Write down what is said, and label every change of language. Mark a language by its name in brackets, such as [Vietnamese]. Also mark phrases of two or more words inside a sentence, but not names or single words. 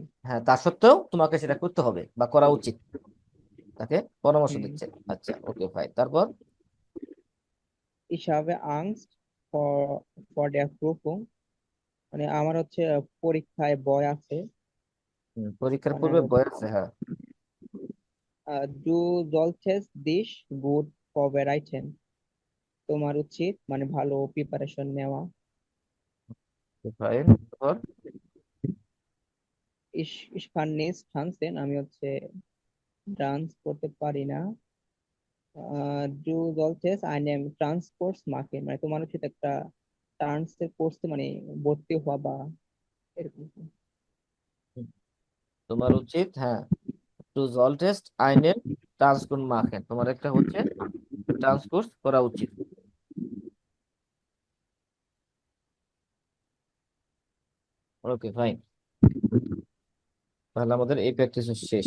[Bangla] হ্যাঁ, তা সত্ত্বেও তোমাকে সেটা করতে হবে বা করা উচিত, তাকে পরামর্শ দিচ্ছে। আচ্ছা, [English] okay fine. [Bangla] তারপর [German] Ich habe Angst vor der Prüfung, [Bangla] মানে আমার হচ্ছে পরীক্ষায় ভয় আছে। পরীক্ষার মানে পূর্বে বয়স, হ্যাঁ। [German] Du solltest dich gut vorbereiten, [Bangla] তোমার উচিত মানে ভালো প্রিপারেশন নেওয়া। ফাইন। তারপর [German] Ich kann nicht tanzen, [Bangla] আমি হচ্ছে ডান্স করতে পারি না। [German] Du solltest einen Tanzkurs machen, [Bangla] মানে তোমার উচিত একটা ডান্সের কোর্সে মানে ভর্তি হওয়া বা এরকম। তোমার উচিত, হ্যাঁ, [German] Du solltest einen Tanzkurs machen, [Bangla] তোমার একটা হচ্ছে ট্রান্সকোর্স করা উচিত। [English] okay fine, [Bangla] তাহলে আমাদের এই প্র্যাকটিস শেষ।